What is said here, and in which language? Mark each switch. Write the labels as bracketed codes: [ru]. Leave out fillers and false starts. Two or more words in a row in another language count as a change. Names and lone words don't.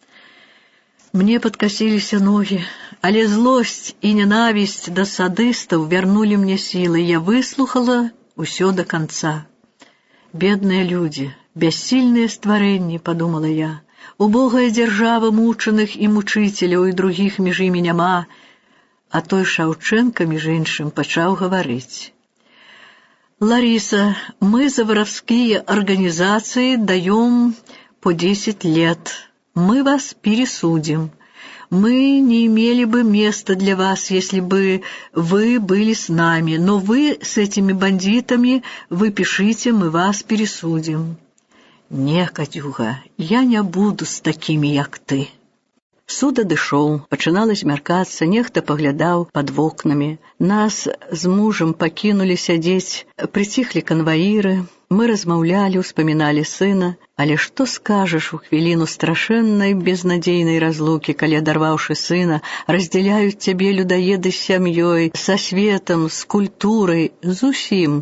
[be] Мне падкасіліся ногі, але злосць і ненавісць да садыстаў вярнулі мне сілы. Я выслухала ўсё да канца. Бедныя людзі, Бяссільныя стварэнні, падумала я. Убогая дзяржава мучаных і мучыцеляў, і другіх між імі няма. А той Шаўчэнка, між іншым, пачаў гаварыць. [ru] «Лариса, мы за воровские организации даем по 10 лет. Мы вас пересудим. Мы не имели бы места для вас, если бы вы были с нами, но вы с этими бандитами, вы пишите, мы вас пересудим». [be] «Не, Катюга, я не буду з такімі, як ты». Суд адышоў, пачынала змяркацца, нехта паглядаў пад вокнамі. Нас з мужам пакінулі сядзець, прыціхлі канваіры, мы размаўлялі, успаміналі сына, але што скажаш у хвіліну страшэннай безнадзейнай разлукі, калі, адарваўшы сына, раздзяляюць цябе людаеды з сям'ёй, са светам, з культурай, з усім.